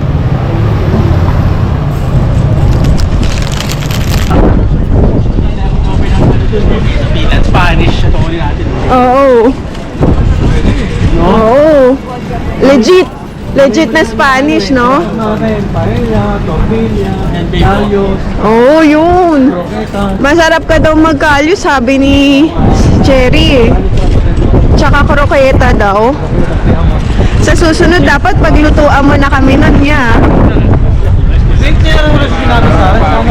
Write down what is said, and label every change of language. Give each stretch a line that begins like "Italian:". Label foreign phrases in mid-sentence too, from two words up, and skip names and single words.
Filipino: Spanish. Ito ulit natin. Oo. Oo. Legit. Legit na Spanish, no? Natin,
Spanish: paella, tortilla, callos,
Filipino: Oo, yun. croquetas. Masarap ka daw magkalyo, sabi ni Cherry. Tsaka kroketa daw. Sa susunod, dapat paglutuan mo na kami nun niya. Link niya lang wala sinabi sa akin.